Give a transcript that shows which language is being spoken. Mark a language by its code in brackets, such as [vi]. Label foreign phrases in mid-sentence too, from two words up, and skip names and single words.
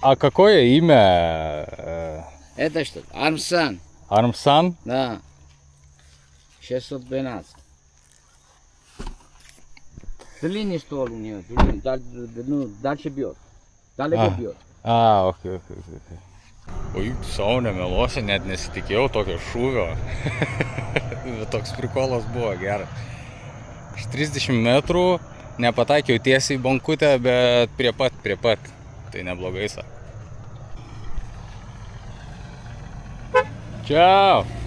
[ru] А какое имя? Это что? Армсан. Армсан? Да. 612. Длинный ствол у нее. Дальше бьет. Далеко бьет. Окей. [lt] Oi, savo nemeluosiu, net nesitikėjau tokio šūvio. Toks prikolas buvo geras. Iš 30 metrų nepataikiau tiesiai į bankutę, bet prie pat. Tai neblogai sako. Čiau!